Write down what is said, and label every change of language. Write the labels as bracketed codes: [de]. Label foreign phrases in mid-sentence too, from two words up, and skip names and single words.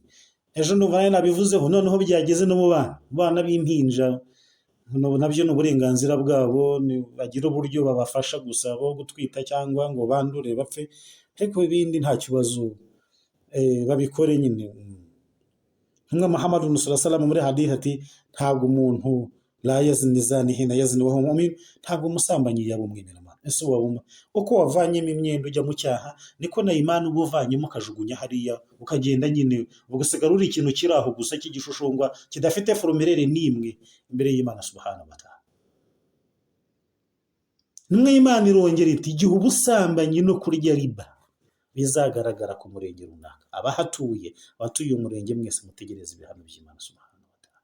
[rw] Ejo n'uvaye nabivuzeho, noneho byageze no mu bana b'impinja, nabyo ni uburenganzira bwabo, bagira uburyo babafasha gusa bo gutwita cyangwa ngo bandure bapfe, ariko ibindi nta kibazo babikore nyine. Nka Muhammad [ar] sallallahu alaihi wasallam [rw] muri hadith ati ntabwo umuntu [ar] la yazni zani hina yazni wa huwa mu'min, [rw] ntabwo umusambanyi yaba umwemera. Ese uko wavanyemo imyenda ujya mu cyaha, niko na imani uba uvanyemo ukajugunya hariya, ukagenda nyine ugasigara uri ikintu kiri aho gusa cy'igishushushungwa kidafite forumerere n'imwe imbere y'Imana [ar] subhanahu wa ta'ala. [rw] Nimwe Imana irongera iti igihe ubusambanyi no kurya riba bizagaragara ku murenge runaka, abatuye umurenge mwese mutegereza ibihano by'Imana [ar] subhanahu wa ta'ala.